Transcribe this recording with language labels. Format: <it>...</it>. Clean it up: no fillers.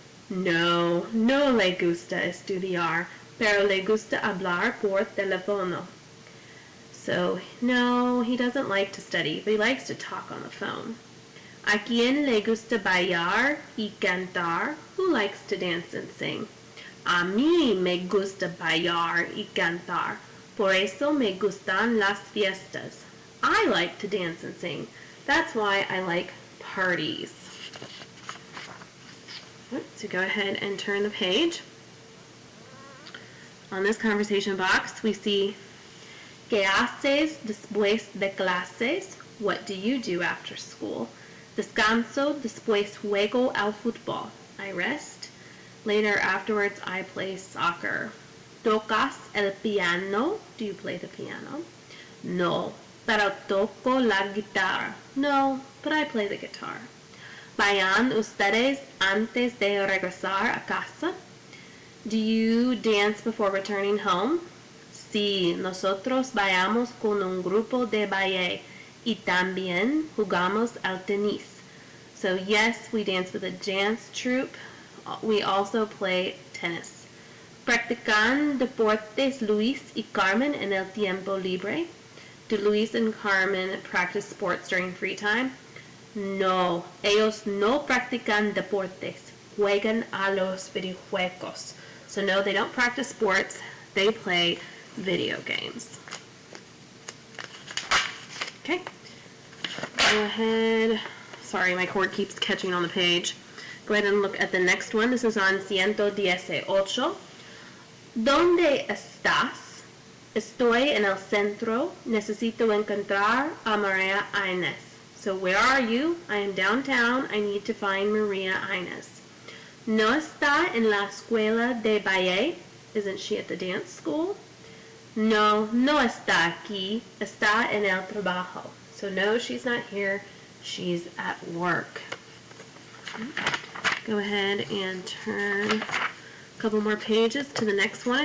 <es>No, no le gusta estudiar, pero le gusta hablar por teléfono.</es> <en>So, no, he doesn't like to study, but he likes to talk on the phone.</en> <es>¿A quién le gusta bailar y cantar?</es> <en>Who likes to dance and sing?</en> <es>A mí me gusta bailar y cantar, por eso me gustan las fiestas.</es> <en>I like to dance and sing. That's why I like parties. So go ahead and turn the page. On this conversation box, we see</en> <es>¿Qué haces después de clases?</es> <en>What do you do after school?</en> <es>Descanso, después juego al fútbol.</es> <en>I rest. Later, afterwards, I play soccer.</en> <es>¿Tocas el piano?</es> <en>Do you play the piano?</en> <es>No, pero toco la guitarra.</es> <en>No, but I play the guitar.</en> <es>¿Vayan ustedes antes de regresar a casa?</es> <en>Do you dance before returning home?</en> <es>Sí, nosotros vayamos con un grupo de baile y también jugamos al tenis.</es> <en>So yes, we dance with a dance troupe. We also play tennis.</en> <es>¿Practican deportes Luis y Carmen en el tiempo libre?</es> <en>Do Luis and Carmen practice sports during free time?</en> <es>No, ellos no practican deportes. Juegan a los videojuegos.</es> <en>So no, they don't practice sports. They play video games. Okay. Go ahead. Sorry, my cord keeps catching on the page. Go ahead and look at the next one. This is on 118.</en> <es>¿Dónde estás? Estoy en el centro. Necesito encontrar a Maria Inés.</es> <en>So where are you? I am downtown. I need to find Maria Inés.</en> <es>¿No está en la escuela de baile?</es> <en>Isn't she at the dance school?</en> <es>No, no está aquí. Está en el trabajo.</es> <en>So no, she's not here. She's at work. Go ahead and turn a couple more pages to the next one.</en>